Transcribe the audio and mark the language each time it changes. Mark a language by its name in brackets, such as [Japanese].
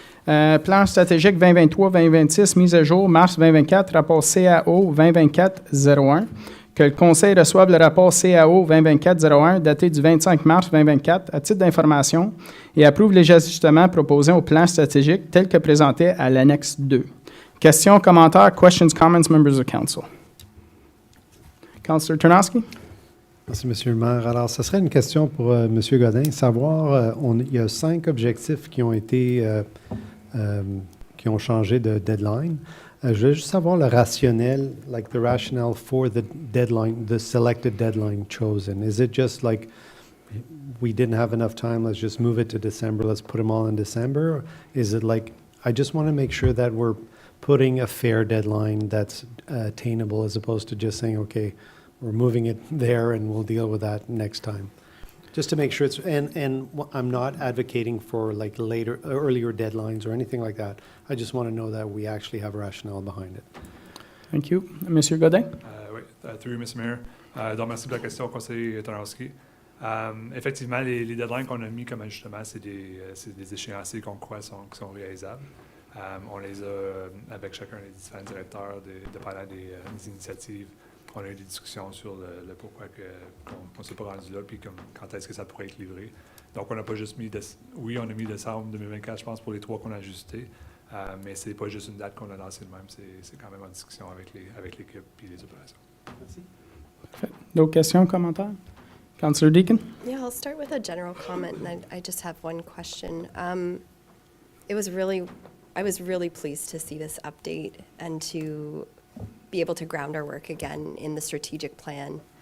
[French] Plan stratégique 2023-2026, mise à jour, mars 2024, rapport CAO 2024-01. Que le Conseil reçoive le rapport CAO 2024-01 daté du 25 mars 2024 à titre d'information et approuve les ajustements proposés au plan stratégique tel que présenté à l'annexe 2. Questions, commentaires, [English] questions, comments, members of council. Councillor Ternowski? [French] Merci, Monsieur le maire. Alors, ce serait une question pour Monsieur Godin. Savoir, il y a 5 objectifs qui ont changé de deadline. Je veux juste savoir le rationnel, [English] like the rationale for the deadline, the selected deadline chosen. Is it just like we didn't have enough time, let's just move it to December, let's put them all in December? Or is it like, I just want to make sure that we're putting a fair deadline that's attainable, as opposed to just saying, okay, we're moving it there and we'll deal with that next time. Just to make sure it's, and I'm not advocating for like earlier deadlines or anything like that. I just want to know that we actually have a rationale behind it. Thank you. Monsieur Godin? Oui, through you, Mr. Mayor. [French] Donc, merci pour la question, conseiller Ternowski. Effectivement, les deadlines qu'on a mis comme ajustement, c'est des échéanciers qu'on croit qui sont réalisables. On les a avec chacun des différents directeurs, dépendant des initiatives. On a eu des discussions sur le pourquoi qu'on ne s'est pas rendu là, puis quand est-ce que ça pourrait être livré. Donc, on n'a pas juste mis... Oui, on a mis décembre 2024, je pense, pour les 3 qu'on a ajustés, mais ce n'est pas juste une date qu'on a lancée de même, c'est quand même en discussion avec l'équipe et les opérations. Merci. D'autres questions, commentaires? Councillor Deakin? [English] Yeah, I'll start with a general comment, and I just have one question. I was really pleased to see this update and to be able to ground our work again in the strategic plan.